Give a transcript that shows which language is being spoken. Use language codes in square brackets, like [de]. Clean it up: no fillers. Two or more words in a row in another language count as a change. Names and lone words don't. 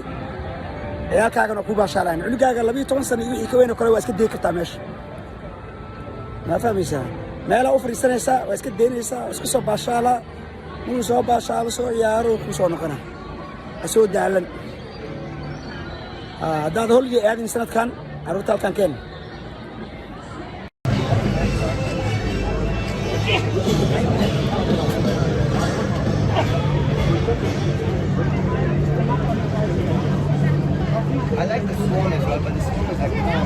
[so] ciyaalkaagana ku baashaalaan cunugaaga 12 sano iyo wixii ka weyn oo kale waa iska deegi kartaa meesha ma fahmaysaa meela u fariisanaysaa waa iska deynaysaa isku soo baashaala inuu soo baashaalo soo ciyaaro ku soo noqona asoo daalan haddaad holiday aadin sanadkan carruurta halkan keen [en] I like the swan as well, but the swan is like calm.